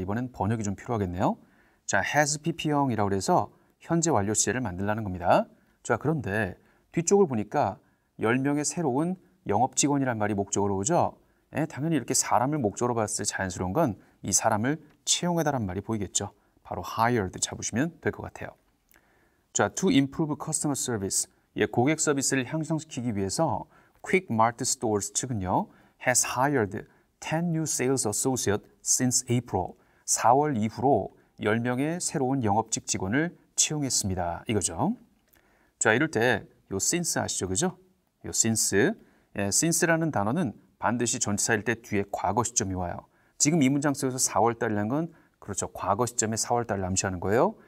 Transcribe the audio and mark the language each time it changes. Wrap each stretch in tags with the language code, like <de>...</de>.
<ko>이번엔 번역이 좀 필요하겠네요. 자, has PP형이라고 해서 현재 완료 시제를 만들라는 겁니다. 자, 그런데 뒤쪽을 보니까 10명의 새로운 영업 직원이란 말이 목적어로 오죠. 당연히 이렇게 사람을 목적어로 봤을 때 자연스러운 건 이 사람을 채용해달라는 말이 보이겠죠. 바로 hired 잡으시면 될 것 같아요.</ko> <en>자, to improve customer service.</en> <ko>고객 서비스를 향상시키기 위해서</ko> <en>Quick Mart Stores</en> <ko>측은요,</ko> <en>has hired 10 new sales associates since April.</en> <ko>4월 이후로 10명의 새로운 영업직 직원을 채용했습니다. 이거죠. 자, 이럴 때 요 since 아시죠? 그죠? 요 since. since라는 단어는 반드시 전치사일 때 뒤에 과거 시점이 와요. 지금 이 문장 속에서 4월 달이라는 건 그렇죠. 과거 시점에 4월 달을 암시하는 거예요.</ko>